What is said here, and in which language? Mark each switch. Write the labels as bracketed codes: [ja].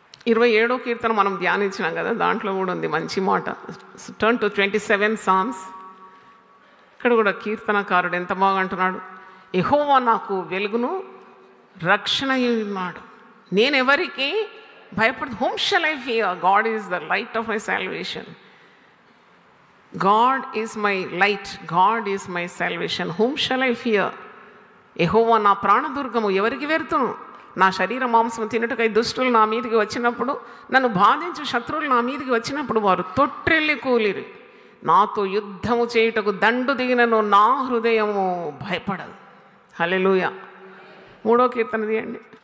[te] 27వ కీర్తన మనం ధ్యానించినాం కదా, దాంట్లో కూడా ఉంది మంచి మాట. [en] Turn to 27 Psalms. [te] ఇక్కడ కూడా కీర్తనకారుడు ఎంత బాగా అంటున్నాడు, యెహోవా నాకు వెలుగును రక్షణ ఉన్నాడు, నేను ఎవరికి భయపడదు. [en] Whom shall I fear? God is the light of my salvation. God is my light, God is my salvation. Whom shall I fear? [te] యెహోవా నా ప్రాణదుర్గము, ఎవరికి వెరుతును? నా శరీర మాంసం తినటకై దుష్టులు నా మీదికి వచ్చినప్పుడు, నన్ను బాధించు శత్రువులు నా మీదికి వచ్చినప్పుడు వారు తొట్రెళ్ళి కూలిరి. నాతో యుద్ధము చేయుటకు దండు దిగినను నా హృదయము భయపడదు. హల్లెలూయా. 3వ కీర్తన తీయండి.